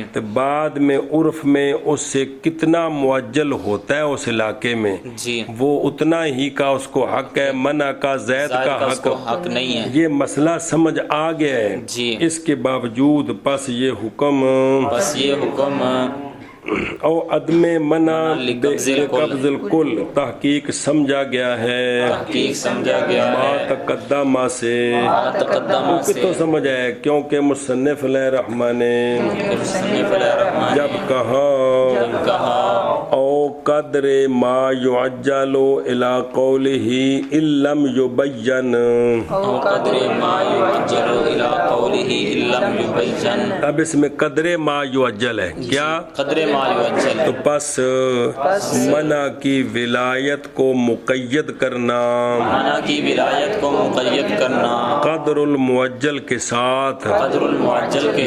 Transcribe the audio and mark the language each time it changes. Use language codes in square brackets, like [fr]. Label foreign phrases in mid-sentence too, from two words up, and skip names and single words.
[ur] تے بعد میں عرف میں اس سے کتنا معجل ہوتا ہے اس علاقے میں جی وہ اتنا ہی کا اس کو حق ہے، منع کا زید کا اس کو حق نہیں ہے، یہ مسئلہ سمجھ آ گیا ہے، جی اس کے باوجود پس یہ حکم بس یہ حکم [ar] او عدم منع لقبض قبض الکل [ur] تحقیق سمجھا گیا ہے، تحقیق سمجھا گیا ما ہے، تقدمہ سے [ar] ما تقدمہ [ur] سے، کتوں سمجھ آئے کیونکہ مصنف علیہ الرحمن نے مصنف علیہ الرحمن جب کہا [ar] او قدر ما یعجل الى قوله ان لم یبین، او قدر ما یعجل الى قوله ان لم یبین، [ur] اب اس میں [ar] قدر ما یعجل [ur] ہے کیا؟ [ar] قدر ما یعجل، [ur] تو پس منع کی ولایت کو مقید کرنا منع کی ولایت کو مقید کرنا [ar] قدر المعجل [ur] کے ساتھ، [ar] قدر المعجل [ur] کے